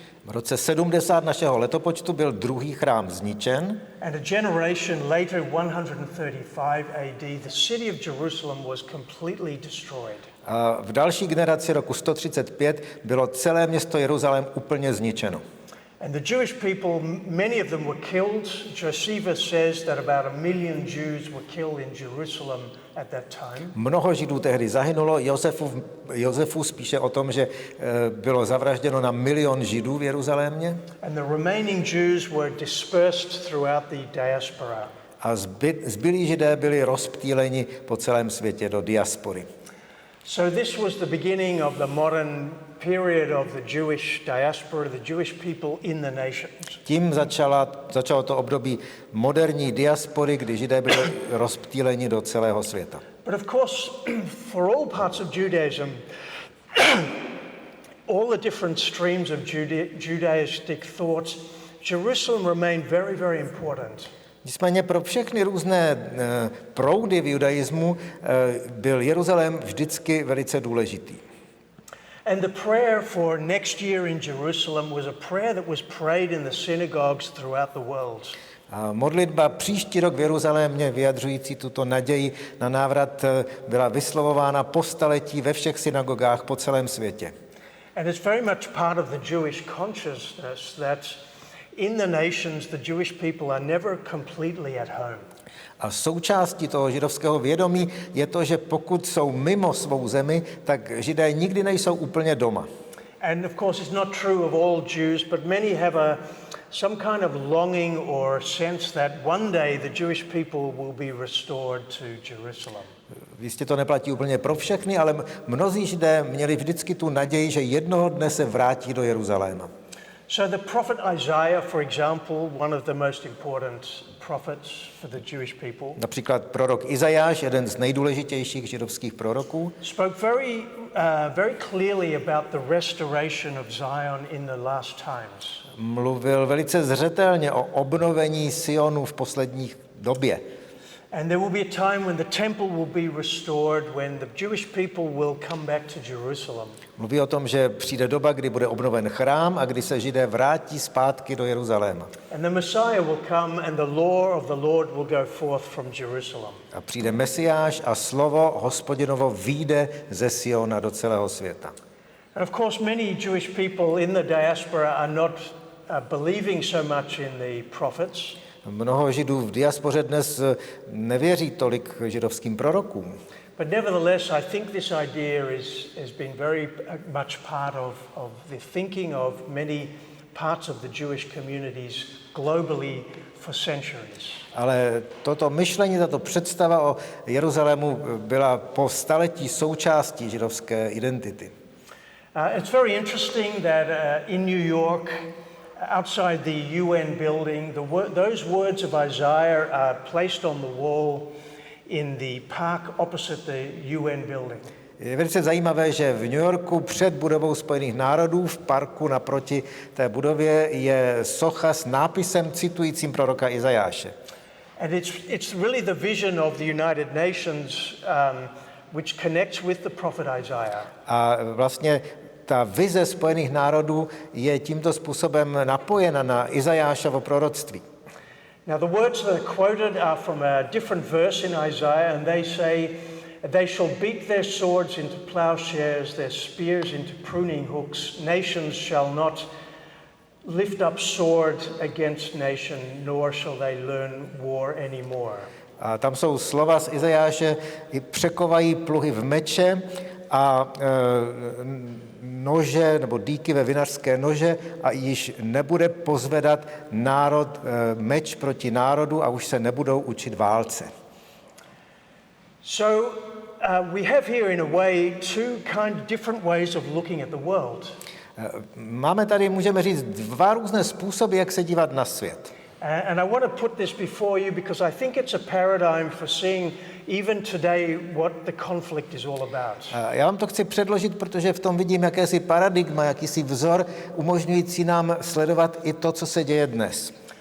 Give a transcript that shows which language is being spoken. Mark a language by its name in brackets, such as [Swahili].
[Czech] V roce 70 našeho letopočtu byl druhý chrám zničen. [English] And a generation later, 135 AD, the city of Jerusalem was completely destroyed. [Czech] A v další generaci roku 135 bylo celé město Jeruzalém úplně zničeno. [English] And the Jewish people, many of them were killed. Josephus says that about 1 million Jews were killed in Jerusalem at that time. [Czech] Mnoho Židů tehdy zahynulo. Josefus píše o tom, že bylo zavražděno na 1 milion Židů v Jeruzalémě. [English] And the remaining Jews were dispersed throughout the diaspora. [Czech] A zbylí Židé byli rozptýleni po celém světě do diaspory. [English] So this was the beginning of the modern period of the Jewish diaspora, the Jewish people in the nations. [Czech] Tím začalo to období moderní diaspory, kdy Židé byli rozptýleni do celého světa. [English] But of course, for all parts of Judaism, all the different streams of Judaistic thoughts, Jerusalem remained very, very important. [Czech] Nicméně pro všechny různé proudy v judaismu byl Jeruzalém vždycky velice důležitý. [English] And the prayer for next year in Jerusalem was a prayer that was prayed in the synagogues throughout the world. [Czech] A modlitba příští rok v Jeruzalémě vyjadřující tuto naději na návrat byla vyslovována po staletí ve všech synagogách po celém světě. [English] And it's very much part of the Jewish consciousness that in the nations the Jewish people are never completely at home. [Czech] A součástí toho židovského vědomí je to, že pokud jsou mimo svou zemi, tak Židé nikdy nejsou úplně doma. [English] And of course it's not true of all Jews, but many have some kind of longing or sense that one day the Jewish people will be restored to Jerusalem. [Czech] Jistě to neplatí úplně pro všechny, ale mnozí Židé měli vždycky tu naději, že jednoho dne se vrátí do Jeruzaléma. [English] So the prophet Isaiah, for example, one of the most important prophets for the Jewish people, [Czech] Například prorok Izajáš, jeden z nejdůležitějších židovských proroků, [English] spoke very clearly about the restoration of Zion in the last times. [Czech] mluvil velice zřetelně o obnovení Sionu v posledních době. [English] And there will be a time when the temple will be restored, when the Jewish people will come back to Jerusalem. [Czech] Mluví o tom, že přijde doba, kdy bude obnoven chrám a kdy se Židé vrátí zpátky do Jeruzaléma. [English] And the Messiah will come and the law of the Lord will go forth from Jerusalem. [Czech] A přijde Mesiáš a slovo Hospodinovo vyjde ze Siona do celého světa. [English] And of course many Jewish people in the diaspora are not believing so much in the prophets. [Czech] Mnoho Židů v diaspoře dnes nevěří tolik židovským prorokům. [English] But nevertheless, I think this idea has been very much part of the thinking of many parts of the Jewish communities globally for centuries. [Czech] Ale toto myšlení, tato představa o Jeruzalému byla po staletí součástí židovské identity. [English] It's very interesting that in New York, outside the UN building, those words of Isaiah are placed on the wall in the park opposite the UN building. [Czech] Je velice zajímavé, že v New Yorku před budovou Spojených národů v parku naproti té budově je socha s nápisem citujícím proroka Izajáše. [English] And it's really the vision of the United Nations which connects with the prophet Isaiah. [Czech] A vlastně ta vize Spojených národů je tímto způsobem napojena na Izajášovo proroctví. [English] Now the words that are quoted are from a different verse in Isaiah, and they say, "They shall beat their swords into plowshares, their spears into pruning hooks. Nations shall not lift up sword against nation, nor shall they learn war anymore." [Czech] A tam jsou slova z Izajáše, překovají pluhy v meče a nože nebo dýky ve vinařské nože a již nebude pozvedat národ meč proti národu a už se nebudou učit válce. [English] So we have here in a way two different ways of looking at the world. [Czech] Máme tady, můžeme říct, dva různé způsoby, jak se dívat na svět. [English] And I want to put this before you because I think it's a paradigm for seeing even today what the conflict is all about. [Czech] Já vám to chci předložit, protože v tom vidím jakési paradigma, jakýsi vzor, umožňující nám sledovat i to, co se děje dnes.